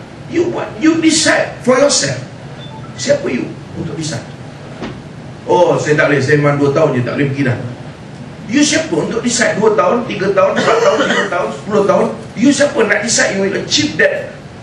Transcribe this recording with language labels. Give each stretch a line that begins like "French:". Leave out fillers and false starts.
English: You buat, you decide for yourself.
Malay: Siapa you untuk decide? Saya tak boleh, saya memang 2 tahun je tak boleh pergi dah. You siapa untuk decide 2 tahun, 3 tahun, 4 tahun, 5 tahun, 10 tahun?
English: You
Malay: siapa nak
English: decide you will achieve that?